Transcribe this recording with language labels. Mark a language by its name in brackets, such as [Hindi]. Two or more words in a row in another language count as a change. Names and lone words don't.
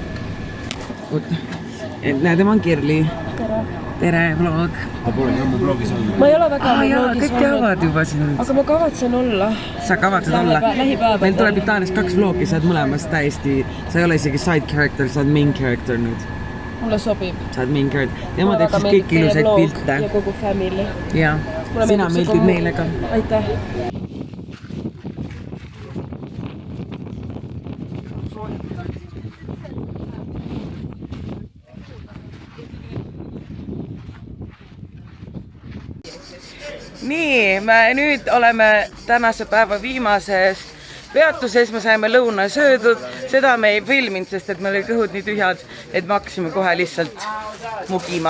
[Estonian] Näe, tema on Kerli. Tere, vlog. Ma pole ka mu blogis olnud. Ma ei ole väga vlogis olnud. Kõik teavad juba sind. Aga ma kavatsen olla. Sa kavatsed olla? Meil tuleb Itaalias 2 vlogi, sa oled mõlemas täiesti. Sa ei ole isegi [English] side character, [Estonian] sa oled [English] main character [Estonian] nüüd. Mulle sobib. Sa oled [English] main character. [Estonian] Tema teeb siis kõik ilusaid pilte. Ja kogu family. Jaa, sina meeldid meile ka. Aitäh. Nii, me nüüd oleme tänase päeva viimases peatuses, me saime lõuna söödud, seda me ei filminud, sest et meil oli kõhud nii tühjad, et me hakkasime kohe lihtsalt mugima.